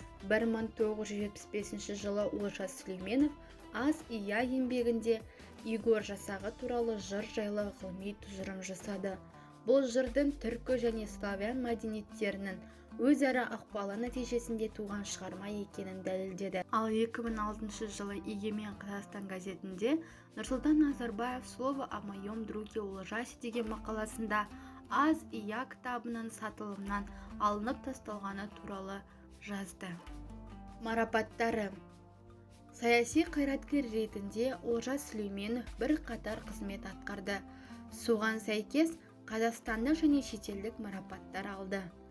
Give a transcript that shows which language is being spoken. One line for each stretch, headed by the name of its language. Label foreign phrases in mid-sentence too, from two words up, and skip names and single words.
Kazakh: 1975 жылы Олжас Сүлейменов «Аз ия» еңбегінде Игорь жасағы туралы жыр жайлы ғылыми тұжырым жасады. Бұл жырдың түркі және славян мәдениеттерінің өзара ықпалы нәтижесінде туған шығарма екенін дәлелдеді. Ал 2006 жылы Егемен Қазақстан газетінде Нұрсұлтан Назарбаев «Слово о моем друге ужасе» деген мақаласында «Аз и я» кітабының сатылымнан алынып тасталғаны туралы жазды. Марапаттары. Саяси қайраткер ретінде Олжас Сүлейменов бір қатар қызмет атқарды. Соған сәйкес қазақстандық және шетелдік марапаттар алды.